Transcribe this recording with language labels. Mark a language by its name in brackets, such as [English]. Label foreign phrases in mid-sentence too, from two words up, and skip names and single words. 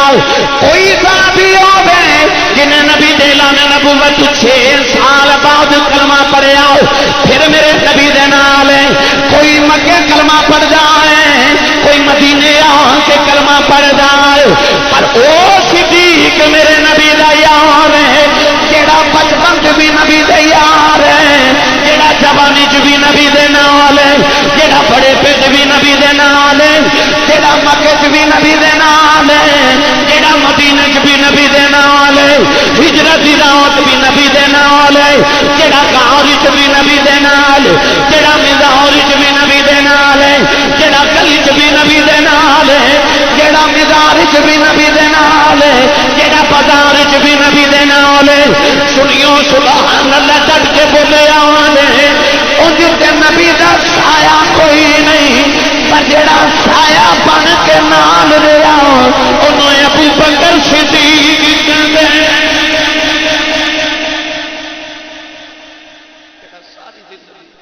[Punjabi] کوئی صحابی ہوے جنہیں نبی دے اعلان نبوت 6 سال بعد کلمہ پڑھیا پھر میرے نبی دے نال۔ کوئی مکے کلمہ پڑھدا ہے، کوئی مدینے آ کے کلمہ پڑھدا ہے، پر او صدیق میرے نبی دا یار ہے، جیڑا بچپن چ بھی نبی دے یار ہے، جیڑا جوانی چ بھی نبی دے نال ہے، جیڑا بڑے پیٹ بھی نبی دے نال ہے، جیڑا مکے چ بھی نبی دے نال ہے، جیڑا مدینے چ بھی نبی دے نال ہے، ہجرت دی رات بھی نبی دے نال ہے، جیڑا غار چ بھی نبی دے نال، جیڑا مزار چ بھی نبی دے نال ہے، جیڑا گلی چ بھی نبی دے نال ہے، جیڑا مزار چ بھی نبی دے نال ہے، جیڑا بازار چ بھی نبی دے نال ہے۔ سنیو سبحان اللہ ڈٹ کے بولے آنے تے نبی دا سایہ کوئی نہیں، پر جڑا سایہ بن کے نال رہا انہوں ابوبکر صدیق کہندے۔ ساری زندگی